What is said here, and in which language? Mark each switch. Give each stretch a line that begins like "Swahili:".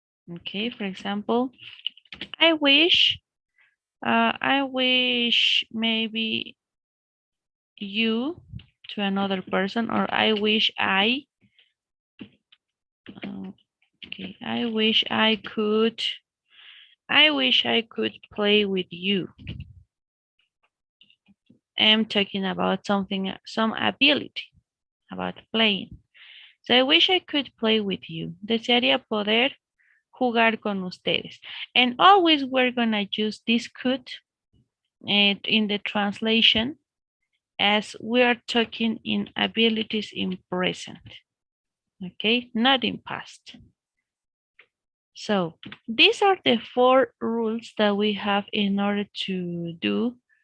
English: Okay, for example, I wish maybe you to another person, or I wish I wish I could play with you. I'm talking about something, some ability about playing. So I wish I could play with you.
Spanish: Desearía poder jugar con ustedes.
English: And always we're gonna use this could in the translation as we are talking in abilities in present. Okay, not in past. So these are the 4 rules that we have in order to do